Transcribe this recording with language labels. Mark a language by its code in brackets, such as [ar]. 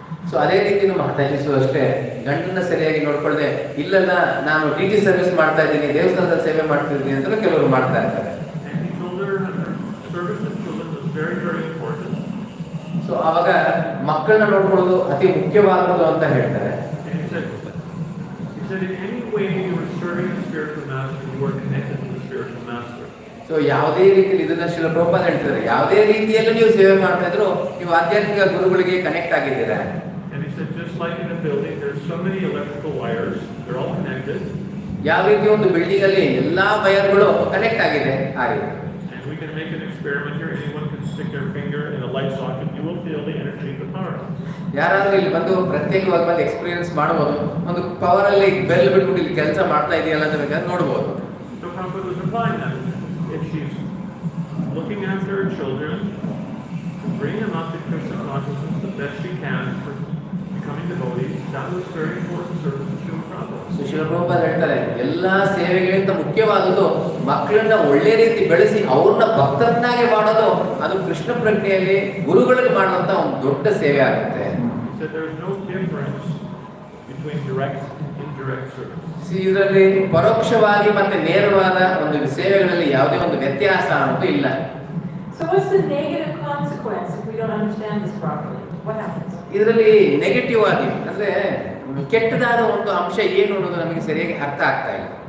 [kn] So ಅದೇ ರೀತಿ ನಮ್ಮ ಮಾತಾಜಿಸು ಅಷ್ಟೇ, ಗಂಡನ್ನ ಸರಿಯಾಗಿ ನೋಡ್ಕೊಳ್ಳದೆ ಇಲ್ಲಲ್ಲ ನಾನು ಡಿಟಿ ಸರ್ವಿಸ್ ಮಾಡ್ತಾ ಇದ್ದೀನಿ, ದೇವಸ್ಥಾನದಲ್ಲಿ ಸೇವೆ ಮಾಡ್ತಿದ್ದೀನಿ ಅಂತ ಕೆಲವರು ಮಾಡ್ತಾ ಇರ್ತಾರೆ. [en] And he told her service to children was very, very important. [kn] So ಅವಾಗ ಮಕ್ಕಳನ್ನ ನೋಡ್ಕೊಳ್ಳೋದು ಅತಿ ಮುಖ್ಯವಾದದ್ದು ಅಂತ ಹೇಳ್ತಾರೆ. [en] And he said, in any way you are serving the spiritual master, you are connected to the spiritual master. [kn] So ಯಾವುದೇ ರೀತಿಯಲ್ಲಿ ಇದನ್ನ ಶ್ರೀಲ ಪ್ರಭುಪಾದ ಹೇಳ್ತಿದ್ದಾರೆ, ಯಾವುದೇ ರೀತಿಯಲ್ಲೂ ನೀವು ಸೇವೆ ಮಾಡ್ತಾ ಇದ್ರು ನೀವು ಆಧ್ಯಾತ್ಮಿಕ ಗುರುಗಳಿಗೆ ಕನೆಕ್ಟ್ ಆಗಿದ್ದೀರಾ. [en] And he said, just like in a building, there's so many electrical wires, they're all connected. [kn] ಯಾವ ರೀತಿ ಒಂದು ಬಿಲ್ಡಿಂಗ್ ಅಲ್ಲಿ ಎಲ್ಲಾ ವೈರ್ಗಳು ಕನೆಕ್ಟ್ ಆಗಿದೆ ಆ ರೀತಿ. [en] And we can make an experiment here. Anyone can stick their finger in a light socket. You will feel the energy of the power. [kn] ಯಾರಾದ್ರೂ ಇಲ್ಲಿ ಬಂದು ಪ್ರತ್ಯೇಕವಾಗಿ ಬಂದು ಎಕ್ಸ್ಪೀರಿಯನ್ಸ್ ಮಾಡಬಹುದು, ಒಂದು ಪವರ್ ಅಲ್ಲಿ ಬೆಲ್ ಬಿಟ್ಬಿಟ್ಟು ಇಲ್ಲಿ ಕೆಲಸ ಮಾಡ್ತಾ ಇದೆಯಲ್ಲ ಅಂತ ಬೇಕಾದ್ರೆ ನೋಡ್ಬೋದು. [en] So Prabhupada was replying that if she's looking after her children, bring them up to Krishna consciousness the best she can for becoming devotees, that was very important service to Srila Prabhupada. [kn] So Srila Prabhupada ಹೇಳ್ತಾರೆ ಎಲ್ಲಾ ಸೇವೆಗಳಿಂದ ಮುಖ್ಯವಾದದ್ದು ಮಕ್ಕಳನ್ನ ಒಳ್ಳೆ ರೀತಿ ಬೆಳೆಸಿ ಅವ್ರನ್ನ ಭಕ್ತರನ್ನಾಗಿ ಮಾಡೋದು, ಅದು ಕೃಷ್ಣ ಪ್ರಜ್ಞೆಯಲ್ಲಿ ಗುರುಗಳಿಗೆ ಮಾಡುವಂತ ಒಂದು ದೊಡ್ಡ ಸೇವೆ ಆಗುತ್ತೆ. [en] He said there is no difference between direct and indirect service. [kn] ಇದರಲ್ಲಿ ಪರೋಕ್ಷವಾಗಿ ಮತ್ತೆ ನೇರವಾದ ಒಂದು ಸೇವೆಗಳಲ್ಲಿ ಯಾವುದೇ ಒಂದು ವ್ಯತ್ಯಾಸ ಅನ್ನೋದು ಇಲ್ಲ. [en] So what's the negative consequence if we don't understand this properly? What happens? [kn] ಇದರಲ್ಲಿ ನೆಗೆಟಿವ್ ಆಗಿ ಅಂದ್ರೆ ಕೆಟ್ಟದಾದ ಒಂದು ಅಂಶ ಏನು ಅನ್ನೋದು ನಮಗೆ ಸರಿಯಾಗಿ ಅರ್ಥ ಆಗ್ತಾ ಇಲ್ಲ.